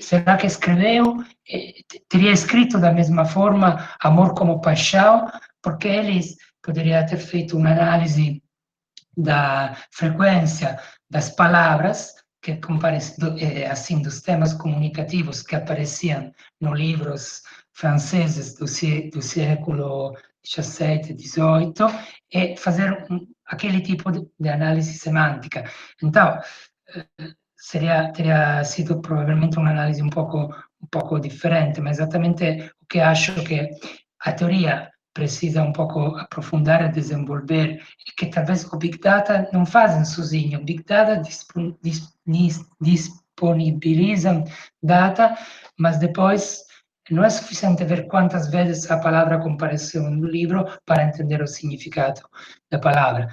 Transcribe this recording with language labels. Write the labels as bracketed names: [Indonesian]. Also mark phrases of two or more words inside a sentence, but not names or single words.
[Portuguese] será que escreveu, teria escrito da mesma forma Amor como Paixão, porque ele poderia ter feito uma análise da frequência das palavras, que assim, dos temas comunicativos que apareciam nos livros franceses do século XVII, XVIII, e fazer aquele tipo de análise semântica. Então, teria sido provavelmente [Italian] un'analisi un poco differente, ma esattamente [Portuguese] o que acho que a teoria precisa um pouco aprofundar e desenvolver, e que talvez o Big Data não fazem sozinho. O Big Data disponibilizam data, mas depois não é suficiente ver quantas vezes a palavra compareceu no livro para entender o significado da palavra.